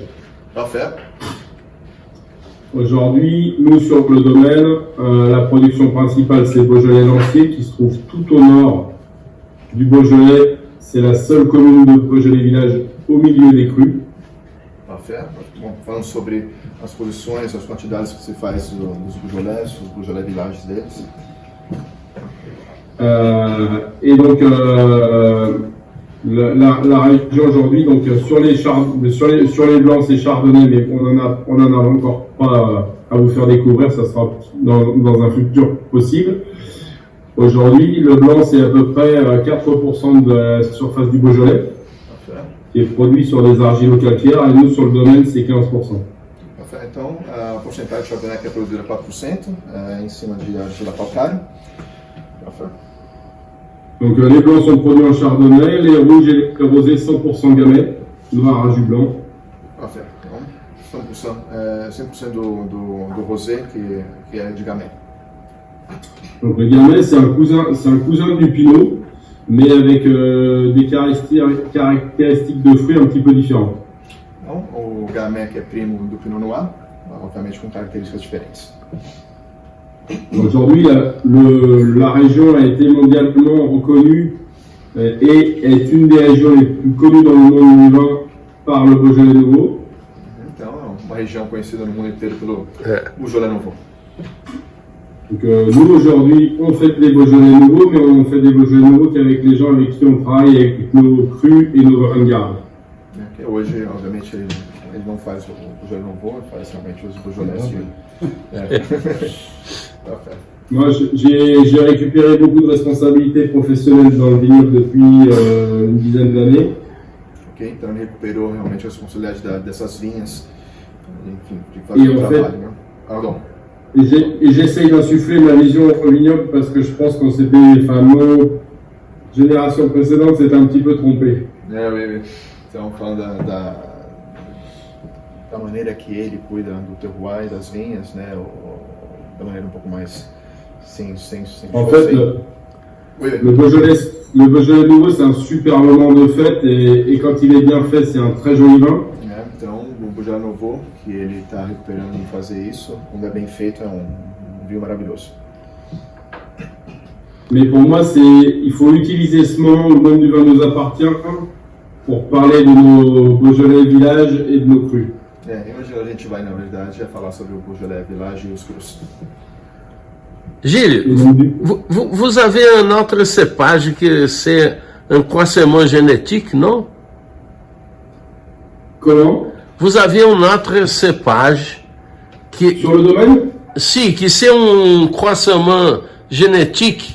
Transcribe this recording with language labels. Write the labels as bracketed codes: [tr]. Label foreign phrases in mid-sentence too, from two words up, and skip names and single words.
[fr] Parfait. Aujourd'hui, nous sur le domaine, la production principale c'est Beaujolais Lancier qui se trouve tout au nord du Beaujolais. C'est la seule commune de Beaujolais village au milieu des crus. Parfait. [pt] Bom, falando sobre as posições, as quantidades que se faz dos Beaujolais, os Beaujolais villages deles. [fr] Et donc la région aujourd'hui, donc sur les blancs c'est chardonnay, mais on en a encore pas à vous faire découvrir, ça sera dans un futur possible. Aujourd'hui, le blanc c'est à peu près 4% de la surface du Beaujolais qui est produit sur des argilo-calcaires, et nous sur le domaine c'est 15%. Parfait. [pt] Então, a porcentagem de chardonnay que é produzida 4% em cima de argila calcário. [fr] Parfait. Donc les blancs sont produits en chardonnay, les rouges et les rosés 100% gamay, noir à jus blanc. Parfait. [pt] Então, 100% do rosé que é de gamay. [fr] Donc le gamay c'est un cousin du pinot, mais avec des caractéristiques de fruits un petit peu différentes. [pt] Então, o gamay que é primo do pinot noir, obviamente com características diferentes. [fr] Aujourd'hui, la région a été mondialement reconnue et est une des régions les plus connues dans le monde du vin par le Beaujolais Nouveau. [pt] Então, é uma região conhecida no mundo inteiro pelo Beaujolais Nouveau. [fr] Donc, nous aujourd'hui, on fait des Beaujolais Nouveaux, mais on fait des Beaujolais Nouveaux qu'avec les gens avec qui on travaille, avec nos crus et nos vins de garde. [pt] Hoje, obviamente, ele não faz o Beaujolais Nouveau, ele faz realmente os Beaujolais. [fr] Moi, j'ai récupéré beaucoup de responsabilités professionnelles dans le vignoble depuis une dizaine d'années. [pt] Ok, então ele recuperou realmente a responsabilidade dessas vinhas, enfim, de fazer o trabalho, né? [fr] Pardon. Et j'essaye d'insuffler ma vision au vignoble parce que je pense qu'on s'était, enfin, nos générations précédentes s'étaient un petit peu trompées. Oui. [pt] Então, falando da maneira que ele cuida do terroir e das vinhas, né? Da maneira um pouco mais sem [fr] en fait, le Beaujolais Nouveau c'est un super moment de fête et quand il est bien fait c'est un très joli vin. [pt] Então, o Beaujolais Nouveau, que ele está recuperando em fazer isso, quando é bem feito, é um vinho maravilhoso. [fr] Mais pour moi, il faut utiliser ce moment où le monde du vin nous appartient pour parler de nos Beaujolais villages et de nos crus. [pt] Hoje a gente vai, na verdade, falar sobre o Beaujolais Village e os crus. [fr] Gilles, vous avez un autre cépage que c'est un croisement génétique, non? Comment? Vous avez un autre cépage qui... Sur le domaine? Si, qui c'est un croisement génétique.